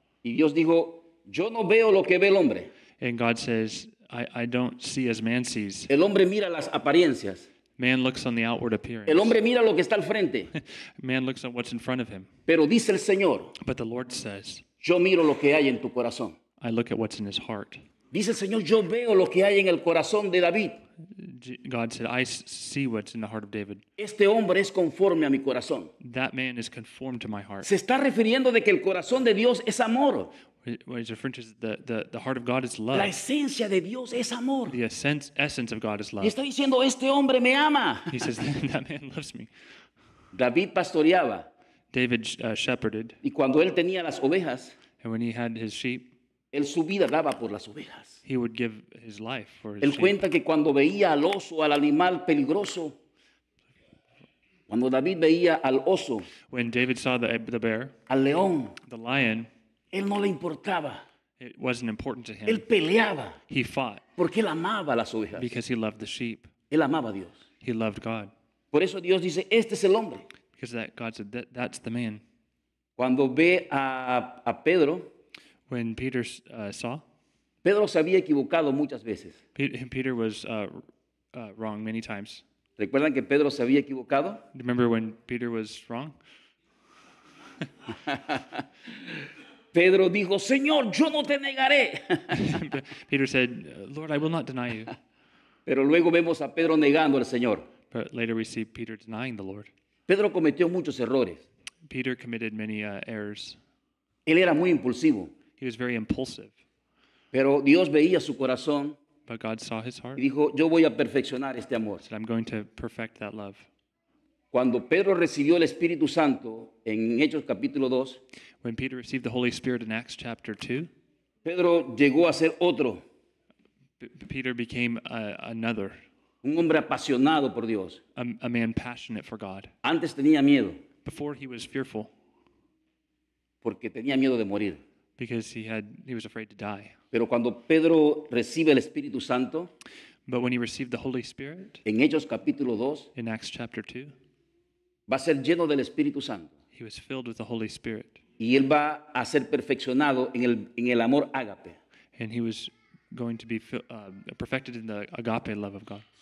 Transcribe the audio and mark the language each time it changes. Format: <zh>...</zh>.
<es>y Dios dijo, yo no veo lo que ve el hombre.</es> <en>And God says, I don't see as man sees.</en> <es>El hombre mira las apariencias.</es> <en>Man looks on the outward appearance.</en> <es>El hombre mira lo que está al frente.</es> <en>Man looks on what's in front of him.</en> <es>Pero dice el Señor,</es> <en>But the Lord says,</en> <es>yo miro lo que hay en tu corazón.</es> <en>I look at what's in his heart.</en> <es>Dice el Señor, yo veo lo que hay en el corazón de David.</es> <en>God said, I see what's in the heart of David.</en> <es>Este hombre es conforme a mi corazón.</es> <en>That man is conformed to my heart.</en> <es>Se está refiriendo de que el corazón de Dios es amor.</es> <en>What he's referring to is the heart of God is</en> <es>La</es> <en>love.</en> <es>esencia de Dios es amor.</es> <en>The essence of God is</en> <es>Y</es> <en>love.</en> <es>está diciendo, este hombre me ama.</es> <en>He says, that man loves me.</en> <es>David pastoreaba</es> <en>David shepherded,</en> <es>y cuando él tenía las ovejas,</es> <en>and when he had his sheep,</en> <es>él su vida daba por las ovejas.</es> <en>he would give his life for his</en> <es>Él</es> <en>sheep.</en> <es>cuenta que cuando veía al oso, al animal peligroso, cuando David veía al oso,</es> <en>When David saw the bear,</en> <es>al león,</es> <en>the lion,</en> <es>él no le importaba.</es> <en>it wasn't important to</en> <es>Él</es> <en>him.</en> <es>peleaba</es> <en>He fought</en> <es>porque él amaba las ovejas.</es> <en>because he loved the sheep.</en> <es>Él amaba a Dios.</es> <en>He loved God.</en> <es>Por eso Dios dice, este es el hombre.</es> <en>Because God said, that's the man.</en> <es>Cuando ve a Pedro,</es> <en>When Peter saw,</en> <es>Pedro se había equivocado muchas veces.</es> <en>Peter was wrong many times.</en> <es>¿Recuerdan que Pedro se había equivocado?</es> <en>Remember when Peter was wrong?</en> <es>Pedro dijo, Señor, yo no te negaré.</es> <en>Peter said, Lord, I will not deny you.</en> <es>Pero luego vemos a Pedro negando al Señor.</es> <en>But later we see Peter denying the Lord.</en> <es>Pedro cometió muchos errores.</es> <en>Peter committed many errors.</en> <es>Él era muy impulsivo.</es> <en>He was very impulsive.</en> <es>Pero Dios veía su corazón</es> <en>But God saw his heart.</en> <es>y dijo, yo voy a perfeccionar este amor.</es> <en>Said, I'm going to perfect that love.</en> <es>Cuando Pedro recibió el Espíritu Santo en Hechos capítulo 2,</es> <en>When Peter received the Holy Spirit in Acts chapter 2,</en> <es>Pedro llegó a ser otro,</es> <en>Peter became another,</en> <es>un hombre apasionado por Dios.</es> <en>a man passionate for God.</en> <es>Antes tenía miedo,</es> <en>Before he was fearful</en> <es>porque tenía miedo de morir.</es> <en>because he was afraid to die.</en> <es>Pero cuando Pedro recibe el Espíritu Santo,</es> <en>But when he received the Holy Spirit</en> <es>en Hechos capítulo 2,</es> <en>in Acts chapter 2,</en> <es>va a ser lleno del Espíritu Santo.</es> <en>he was filled with the Holy Spirit.</en> <es>Y él va a ser perfeccionado en el amor ágape.</es> <en>And he was going to be perfected in the agape love of God.</en>